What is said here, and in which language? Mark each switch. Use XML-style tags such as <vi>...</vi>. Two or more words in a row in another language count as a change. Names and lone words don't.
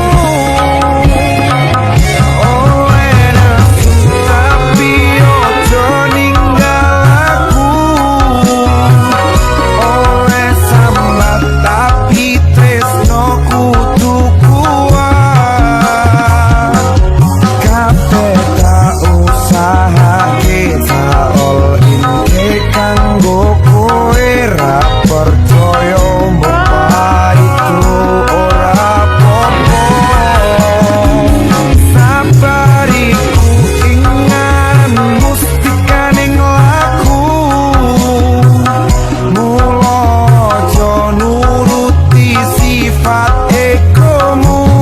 <jv>Oh enak tapi ojo ninggal aku. Oleh sambat tapi tresno kudu kuat. Kabeh tak usahake tak</jv> <en>all in</en> <jv>ke kanggo kowe ra percaya mbok itu ora apa-apa. Sabariku ingan mustikaning laku, mula aja nuruti sifat ekomu.</jv>